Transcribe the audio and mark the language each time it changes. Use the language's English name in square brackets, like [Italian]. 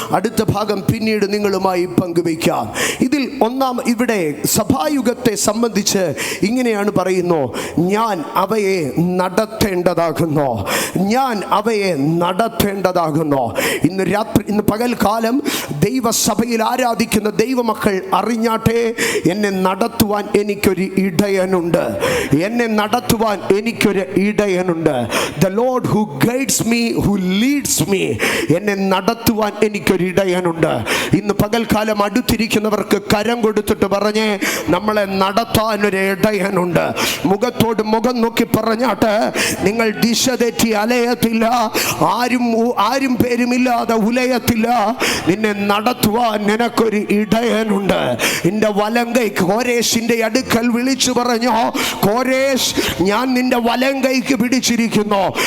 [Malayalam] അടുത്ത ഭാഗം പിന്നീട് നിങ്ങളുമായി പങ്കുവയ്ക്കാം. ഇതിൽ ഇവിടെ സഭായുഗത്തെ സംബന്ധിച്ച് ഇങ്ങനെയാണ് പറയുന്നു, ഞാൻ അവയെ നടത്തേണ്ടതാകുന്നു, ഞാൻ അവയെ നടത്തേണ്ടതാകുന്നു. ഇന്ന് പകൽക്കാലം ദൈവസഭയിൽ ആരാധിക്കുന്ന ദൈവമക്കൾ അറിഞ്ഞാട്ടെ, എന്നെ നടത്തുവാൻ എനിക്കൊരു ഇടയനുണ്ട്, എന്നെ നടത്തുവാൻ എനിക്കൊരു ഇടയനുണ്ട്. [English] The Lord who guides me, who leads me, [Malayalam] എന്നെ നടത്തുവാൻ എനിക്കൊരു ഇടയനുണ്ട്. ഇന്ന് പകൽക്കാലം അടുത്തിരിക്കുന്നവർക്ക് കരം കൊടുത്തിട്ട് പറഞ്ഞേ, നമ്മളെ നടത്താൻ ഒരു ഇടയനുണ്ട്. മുഖത്തോട് മുഖം നോക്കി പറഞ്ഞാട്ട്, നിങ്ങൾ ദിശ തെറ്റി അലയത്തില്ല, ആരും പേരുമില്ലാതെ ഉലയത്തില്ല. നിന്നെ നടത്തുവാൻ നിനക്കൊരു ഇടയനുണ്ട്. നിന്റെ വലങ്കൈ കോരേശിന്റെ അടുക്കൽ വിളിച്ചു പറഞ്ഞു, കോരേശ്, ഞാൻ നിന്റെ വലങ്കൈക്ക് പിടിച്ചിരിക്കുന്നു.